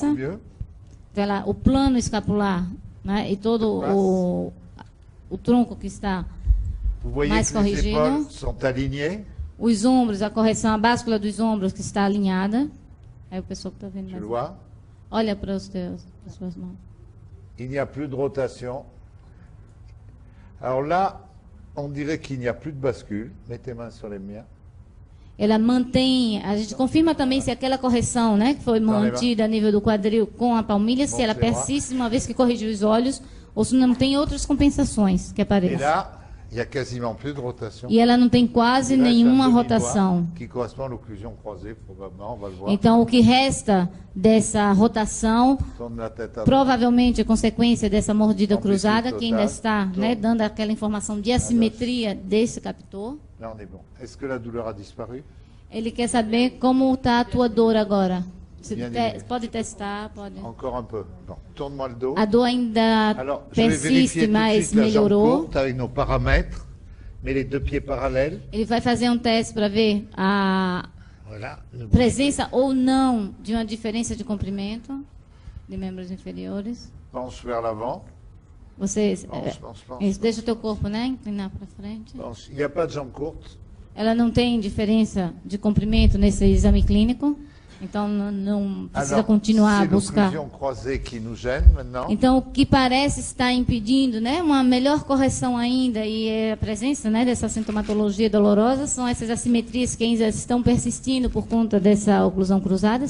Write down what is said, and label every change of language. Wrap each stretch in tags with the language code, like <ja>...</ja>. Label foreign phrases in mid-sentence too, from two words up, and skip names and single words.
<pt>Então, o plano escapular, né, e todo o tronco que está mais corrigido. Os ombros, a correção, a báscula dos ombros que está alinhada. Aí o pessoal que está vendo mais. Olha para as suas mãos.</pt> <fr>Il n'y a plus de rotation. Alors là, on dirait qu'il n'y a plus de bascule. Mets tes mains sur les miens.</fr> <pt>Ela mantém, a gente confirma também se aquela correção, né, que foi mantida a nível do quadril com a palmilha, se ela persiste uma vez que corrigiu os olhos, ou se não tem outras compensações que aparecem.</pt> <fr>Et là, il y a quasiment plus de rotation.</fr> <pt>E ela não tem quase nenhuma rotação.</pt> <fr>Que correspond à l'occlusion croisée, probablement, on va le voir.</fr> <pt>Então, o que resta dessa rotação, provavelmente é consequência dessa mordida cruzada, que ainda está, né, dando aquela informação de assimetria desse captor.</pt> <fr>Là, on est bon. Est-ce que la douleur a disparu?</fr> <pt>Ele quer saber como está a tua dor agora. Pode testar, pode.</pt> <fr>Encore un peu. Bon, tourne-moi le dos.</fr> <pt>A dor ainda persiste, mas melhorou.</pt> <fr>Avec nos paramètres, mais les deux pieds parallèles.</fr> <pt>Ele vai fazer um teste para ver a presença ou não de uma diferença de comprimento de membros inferiores.</pt> <fr>Penche vers l'avant.</fr> <pt>Vocês,</pt> <fr>pense.</fr> <pt>Deixa o teu corpo, né, inclinar para frente.</pt> <fr>Penche. Il n'y a pas de jambe courte.</fr> <pt>Ela não tem diferença de comprimento nesse exame clínico, então não precisa continuar a buscar. Então o que parece estar impedindo, né, uma melhor correção ainda e a presença, né, dessa sintomatologia dolorosa são essas assimetrias que ainda estão persistindo por conta dessa oclusão cruzada.</pt>